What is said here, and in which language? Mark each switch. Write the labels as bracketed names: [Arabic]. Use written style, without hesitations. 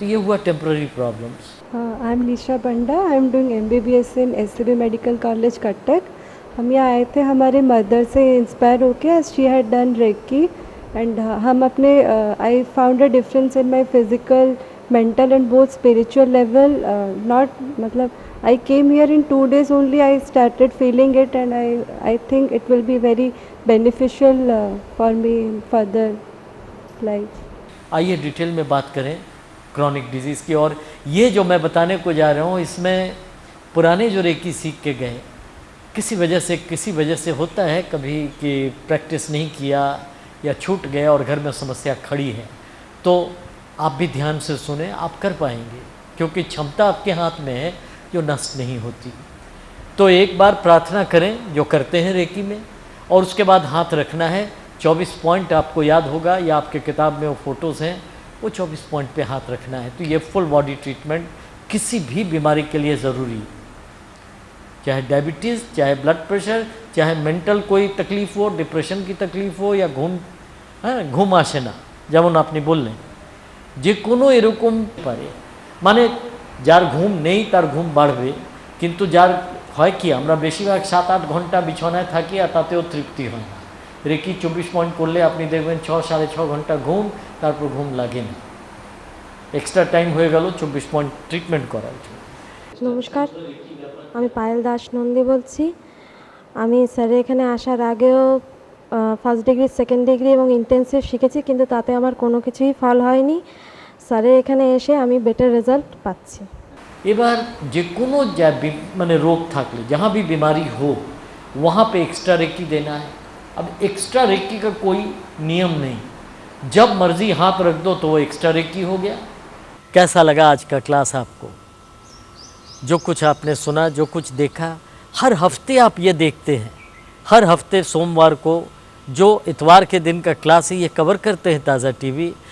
[Hindi] तो ये हुआ temporary problems. [English] I am Nisha Banda, I am doing MBBS in SCB medical college Cuttack. [Hindi] हम यहाँ आए थे हमारे मदर से इंस्पायर होके, [English] She had done reiki, and हम अपने I found a difference in my physical, mental and both spiritual level. Not मतलब I came here in 2 days only, I started feeling it, and I think it will be very beneficial for me in further life. [Hindi] आइए detail में बात करें chronic disease की। और ये जो मैं बताने को जा रहा हूँ, इसमें पुराने जो रेकी सीख के गए, किसी वजह से होता है कभी कि प्रैक्टिस नहीं किया या छूट गया और घर में समस्या खड़ी है, तो आप भी ध्यान से सुने, आप कर पाएंगे, क्योंकि क्षमता आपके हाथ में है जो नष्ट नहीं होती। तो एक बार प्रार्थना करें जो करते हैं रेकी में, और उसके बाद हाथ रखना है। 24 पॉइंट आपको याद होगा, या आपके किताब में वो फ़ोटोज़ हैं, वो 24 पॉइंट पे हाथ रखना है। तो ये फुल बॉडी ट्रीटमेंट किसी भी बीमारी के लिए ज़रूरी है, चाहे डायबिटीज़, चाहे ब्लड प्रेशर, चाहे मेंटल कोई तकलीफ हो, डिप्रेशन की तकलीफ हो, या [Bangla] घूम आसेना যেমন আপনি বললেন, যে কোনো এরকম পারে, মানে যার ঘুম নেই তার ঘুম বাড়বে, কিন্তু যার হয় কি আমরা বেশিরভাগ 7-8 ঘন্টা বিছানায় থাকি আর তাতেও তৃপ্তি হয় না। রেকি 24 পয়েন্ট করলে আপনি দেখবেন 6-6.5 ঘন্টা ঘুম, তারপর ঘুম লাগে না, এক্সট্রা টাইম হয়ে গেল 24 পয়েন্ট ট্রিটমেন্ট করার জন্য। নমস্কার, আমি পায়েল দাস নন্দী বলছি। আমি স্যারের এখানে আসার আগেও ফার্স্ট ডিগ্রি, সেকেন্ড ডিগ্রি এবং ইন্টেন্সিভ শিখেছি, কিন্তু তাতে আমার কোনো কিছুই ফল হয়নি। স্যারের এখানে এসে আমি বেটার রেজাল্ট পাচ্ছি। এবার যে কোনো মানে रोग থাকলে, [Hindi] जहाँ भी बीमारी हो वहाँ पे एक्स्ट्रा रेकी देना है। अब एक्स्ट्रा रेकी का कोई नियम नहीं, जब मर्जी हाथ रख दो तो वो एक्स्ट्रा रेकी हो गया। कैसा लगा आज का क्लास आपको? जो कुछ आपने सुना, जो कुछ देखा, हर हफ्ते आप ये देखते हैं, हर हफ्ते सोमवार को जो इतवार के दिन का क्लास है ये कवर करते हैं ताज़ा टीवी।